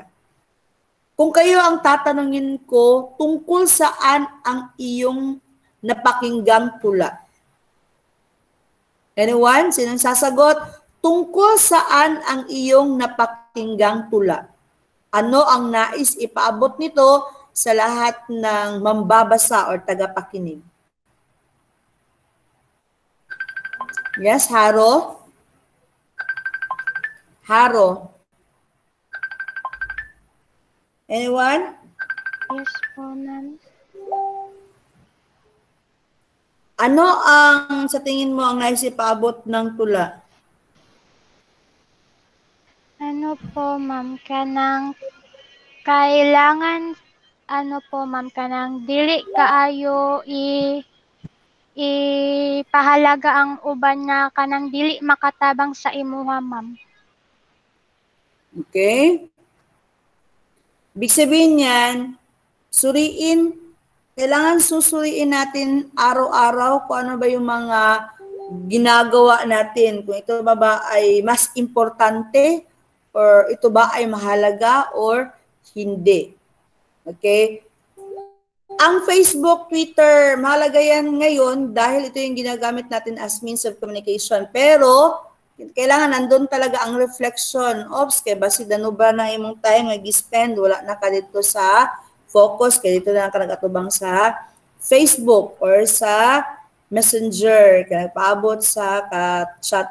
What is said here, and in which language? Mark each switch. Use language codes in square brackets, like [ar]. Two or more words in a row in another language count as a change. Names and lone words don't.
[tl] Kung kayo ang tatanungin ko, tungkol saan ang iyong napakinggang tula? Anyone? Sinong sasagot? Tungkol saan ang iyong napakinggang tula? Ano ang nais ipaabot nito sa lahat ng mambabasa or tagapakinig? Yes, Haro? Haro? Anyone? Yes po, ma'am. Ano ang sa tingin mo ang nais ipaabot ng tula? [ceb] Ano po, ma'am, kanang kailangan, ano po, ma'am, kanang dili kaayo ipahalaga ang uban na kanang dili makatabang sa imuha, ma'am. [en] Okay? [tl] Ibig sabihin yan, kailangan susuriin natin araw-araw kung ano ba yung mga ginagawa natin. Kung ito ba ay mas importante or ito ba ay mahalaga or hindi. Okay? Ang Facebook, Twitter, mahalaga yan ngayon dahil ito yung ginagamit natin [en] as means of communication. [tl] Pero, kailangan nandun talaga ang reflection. [ceb] Ops, kaya ba si Danuba na imong time nag-spend, wala na ka dito sa focus, kaya dito na ka nag-atubang sa Facebook or sa Messenger, kaya nagpaabot sa chat.